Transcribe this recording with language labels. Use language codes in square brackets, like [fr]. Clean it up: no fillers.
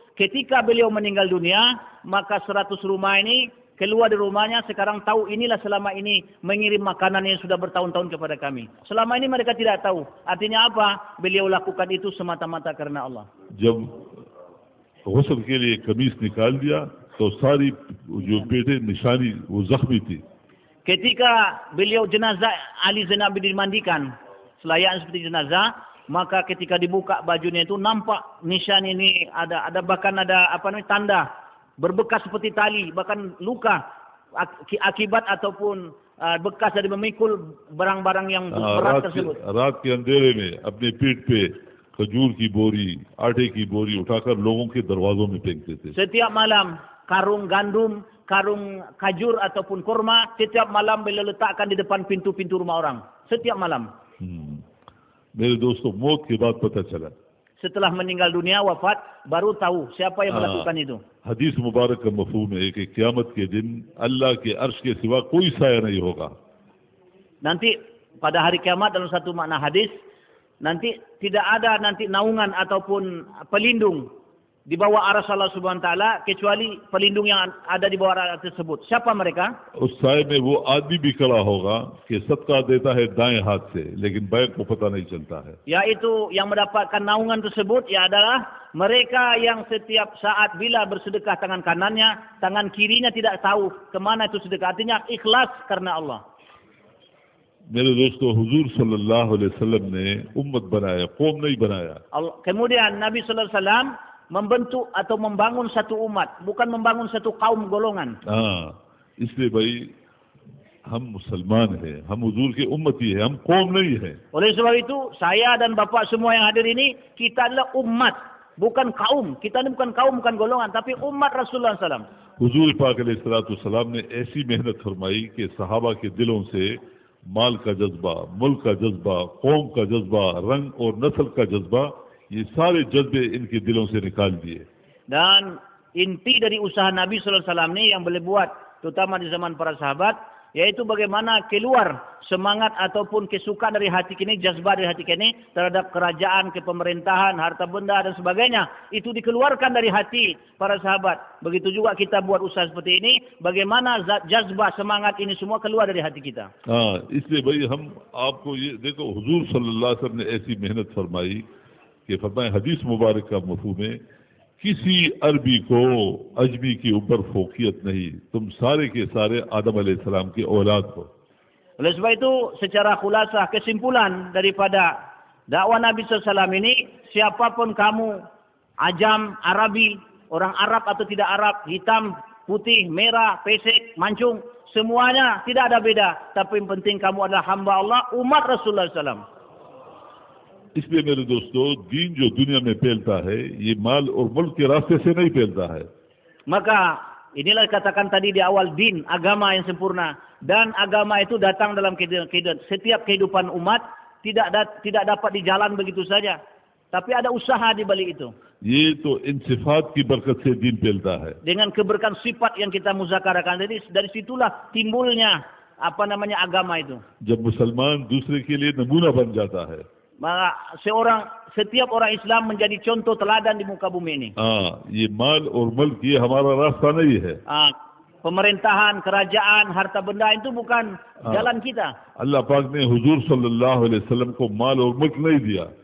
[id] Ketika beliau meninggal dunia, maka 100 rumah ini keluar dari rumahnya, sekarang tahu inilah selama ini mengirim makanan yang sudah bertahun-tahun kepada kami. Selama ini mereka tidak tahu. Artinya apa? Beliau lakukan itu semata-mata karena Allah. [hi] जब गुस्ल के लिए कमीज निकाल दिया तो सारी जो पेटे निशानी वो जख्मी थी। [id] Ketika beliau jenazah Ali Zainal Abidin dimandikan, selayaknya seperti jenazah, maka ketika dibuka bajunya itu nampak nisan ini ada bahkan ada tanda berbekas seperti tali, bahkan luka akibat ataupun bekas dari memikul barang-barang yang berat tersebut. [hi] रात के अंधेरे में अपने पीठ पे खजूर की बोरी, आटे की बोरी उठाकर लोगों के दरवाजों में फेंकते थे। [id] Setiap malam karung gandum, karung kajur ataupun kurma, setiap malam beliau letakkan di depan pintu-pintu rumah orang. Setiap malam. [hi] मेरे दोस्तों, मौत के बाद पता चला, [id] setelah meninggal dunia, wafat, baru tahu siapa yang melakukan itu. [hi] हदीस मुबारक का मफहूम है कि क़यामत के दिन अल्लाह के अर्श के सिवा कोई साया नहीं होगा। [id] Nanti pada hari kiamat dalam satu makna hadis, nanti tidak ada nanti naungan ataupun pelindung di bawah arsy Allah Subhanahu wa taala kecuali pelindung yang ada di bawah arsy tersebut. Siapa mereka? [hi] उस साये में वो आदमी भी खड़ा होगा कि सदका देता है दाएं हाथ से, लेकिन बाएं को पता नहीं चलता है। [id] Yaitu yang mendapatkan naungan tersebut ya adalah mereka yang setiap saat bila bersedekah tangan kanannya, tangan kirinya tidak tahu kemana itu sedekah. Artinya ikhlas karena Allah. [hi] मेरे दोस्तों, हुजूर सल्लल्लाहु अलैहि वसल्लम ने उम्मत बनाया, कौम नहीं बनाया। [id] Kemudian Nabi sallallahu alaihi wasallam membentuk atau membangun satu umat, bukan membangun satu kaum golongan. [hi] हाँ, इसलिए भाई हम मुसलमान हैं, हम हुजूर के उम्मती हैं, हम कौम नहीं है। [id] Oleh sebab itu, saya dan Bapak semua yang hadir ini, kita adalah umat, bukan kaum. Kita ini bukan kaum, bukan golongan, tapi umat Rasulullah SAW. [hi] हुजूर पाक अलैहिस्सलाम ने ऐसी मेहनत फरमाई कि सहाबा के दिलों से माल का जज्बा, मुल्क का जज्बा, कौम का जज्बा, रंग और नस्ल का जज्बा, ये सारे जज्बे इनके दिलों से निकाल दिए। [id] Dan inti dari usaha Nabi SAW ini yang boleh buat, terutama di zaman para sahabat, yaitu bagaimana keluar semangat ataupun kesukaan dari hati kini, jazbah dari hati kini terhadap kerajaan, kepemerintahan, harta benda dan sebagainya. Itu dikeluarkan dari hati para sahabat. Begitu juga kita buat usaha seperti ini, bagaimana jazbah, semangat ini semua keluar dari hati kita. [hi] इसलिए भाई हम आपको ये देखो, हुजूर सल्लल्लाहु अलैहि वसल्लम ने ऐसी मेहनत फरमाई कि फरमाए हदीस मुबारक का मफहूम है, किसी अरबी को अजमी की ऊपर फोकियत नहीं, तुम सारे के सारे आदम अलैहिस्सलाम की औलाद हो। [id] Oleh sebab itu, secara khulasah, kesimpulan daripada dakwah Nabi SAW ini, siapapun kamu, Ajam, Arabi, orang Arab atau tidak Arab, hitam, putih, merah, pesek, mancung, semuanya tidak ada beda. Tapi yang penting kamu adalah hamba Allah, umat Rasulullah SAW. [hi] इसलिए मेरे दोस्तों, दीन जो दुनिया में फैलता है, ये माल और मुल्क के रास्ते से नहीं फैलता है। [id] Maka inilah katakan tadi di awal, din, agama yang sempurna, dan agama itu datang dalam setiap kehidupan umat, tidak dapat dijalan begitu saja, tapi ada usaha di balik itu. [hi] ये तो इन सिफात की बरकत से दीन फैलता है। [id] Dengan keberkahan sifat yang kita muzakarakan, jadi dari situlah timbulnya agama itu. [hi] जब मुसलमान दूसरे के लिए नमूना बन जाता है, [id] Maka setiap orang Islam menjadi contoh teladan di muka bumi ini. [hi] ये माल और मुल्क ये हमारा रास्ता नहीं है। [id] Pemerintahan, kerajaan, harta benda itu bukan jalan kita. [hi] अल्लाह पाक ने हुजूर सल्लल्लाहु अलैहि वसल्लम को माल और मुल्क नहीं दिया।